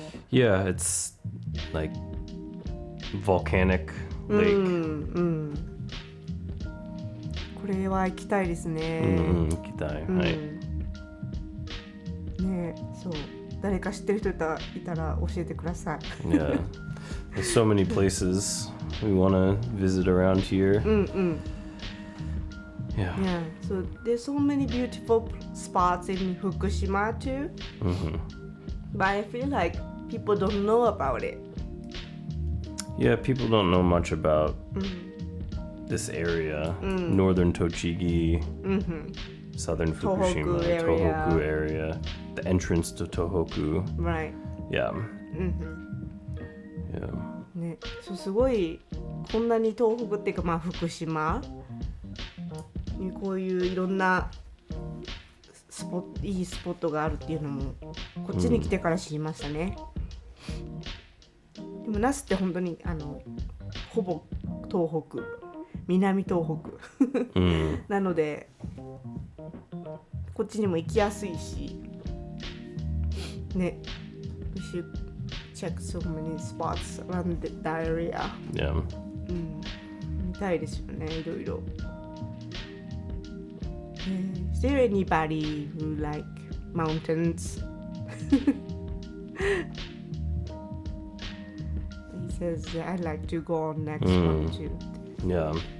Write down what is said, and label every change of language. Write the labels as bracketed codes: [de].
[en] Yeah, it's like volcanic lake. [ja] これは行きたいですね。行きたい。はい。ね、そう。誰か知ってる人いたら教えてください。 [en] Yeah. There's so many places we want to visit around here. Yeah. Yeah. So there's so many beautiful spots in Fukushima too. But I feel like people don't know about it. Yeah, people don't know much about this area. Northern Tochigi, southern Fukushima, Tohoku area. The entrance to Tohoku. Right. Yeah. Yeah. [ja] ね、そうすごいこんなに東北っていうかまあ福島にこういういろんないいスポットがあるっていうのもこっちに来てから知りましたね。でも那須って本当にほぼ東北、南東北なのでこっちにも行きやすいしね。 [en] We should check so many spots around that area. Yeah. [ja] 見たいですよね、いろいろ。 [en] Is there anybody who like mountains? He says, I'd like to go on next one too. Yeah.